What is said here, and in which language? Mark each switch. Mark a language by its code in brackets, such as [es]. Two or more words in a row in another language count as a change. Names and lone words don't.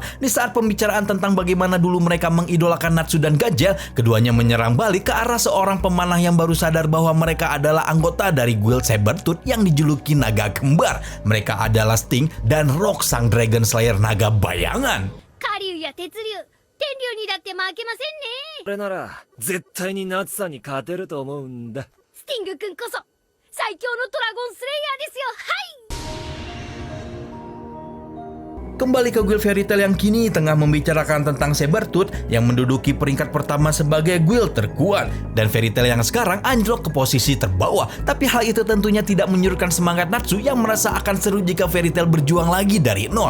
[id] Di saat pembicaraan tentang bagaimana dulu mereka mengidolakan Natsu dan Gajel, keduanya menyerang balik ke arah seorang pemanah yang baru sadar bahwa mereka adalah anggota dari Guild Sabertooth yang dijuluki Naga Kembar. Mereka adalah Sting dan Rock, sang [en] Dragon Slayer [id] naga bayangan. [ja] 火竜や鉄竜、天竜にだって負けませんね。これなら絶対にナツさんに勝てると思うんだ。スティング君こそ最強のドラゴンスレイヤーですよ。はい。 [id] Kembali ke Guild Fairytail yang kini tengah membicarakan tentang Sabertooth yang menduduki peringkat pertama sebagai guild terkuat dan Fairytail yang sekarang anjlok ke posisi terbawah. Tapi hal itu tentunya tidak menyurutkan semangat Natsu yang merasa akan seru jika Fairytail berjuang lagi dari nol.